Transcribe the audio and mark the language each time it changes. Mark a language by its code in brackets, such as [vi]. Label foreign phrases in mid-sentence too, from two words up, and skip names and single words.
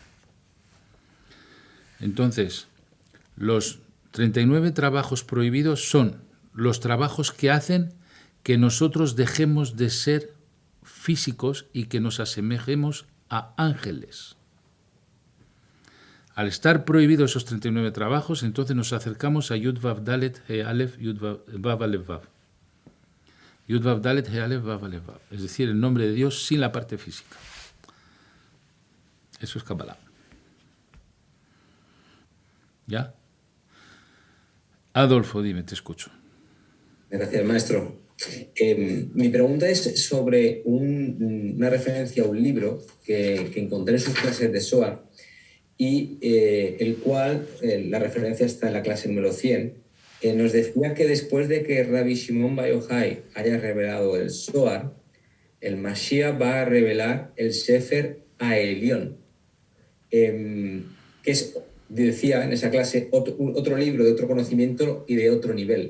[es] Entonces, los 39 trabajos prohibidos son los trabajos que hacen que nosotros dejemos de ser físicos y que nos asemejemos a ángeles. Al estar prohibidos esos 39 trabajos, entonces nos acercamos a [he] יוד ואו דלת הא אלף יוד ואו אלף ואו. יוד ואו דלת הא אלף ואו אלף ואו. [es] Es decir, el nombre de Dios sin la parte física. Eso es Kabbalah. ¿Ya? Adolfo, dime, te escucho. Gracias, maestro. Mi pregunta es sobre una referencia a un libro que encontré en sus clases de Zohar y el cual, la referencia está en la clase número 100, nos decía que después de que Rabbi Shimon Bar Yochai haya revelado el Zohar, el Mashiach va a revelar el Sefer HaElión, que es, decía en esa clase, otro libro de otro conocimiento y de otro nivel.